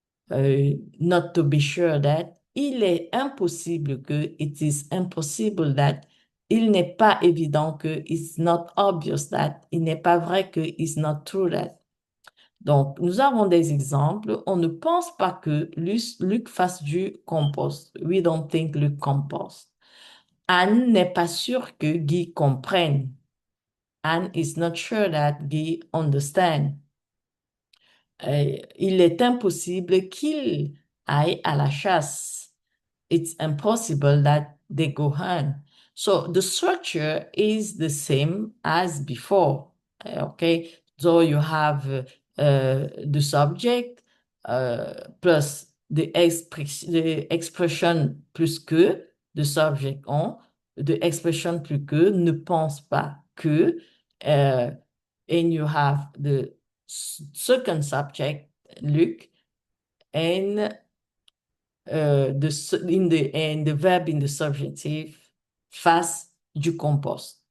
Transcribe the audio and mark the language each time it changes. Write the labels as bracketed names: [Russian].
[English] not to be sure that, [French] il est impossible que, [English] it is impossible that, [French] il n'est pas évident que, [English] it's not obvious that, [French] il n'est pas vrai que, [English] it's not true that. [French] Donc, nous avons des exemples. On ne pense pas que Luc fasse du compost. [English] We don't think Luc compost. [French] Anne n'est pas sûre que Guy comprenne. [English] Anne is not sure that Guy understand. [French] Il est impossible qu'il aille à la chasse. [English] It's impossible that they go hunt. So the structure is the same as before. Okay, so you have the subject plus the expression plus que, the subject on, the expression plus que, [French] ne pense pas que, [English] and you have the second subject, Luc, and and the verb in the subjunctive [French] face du compost.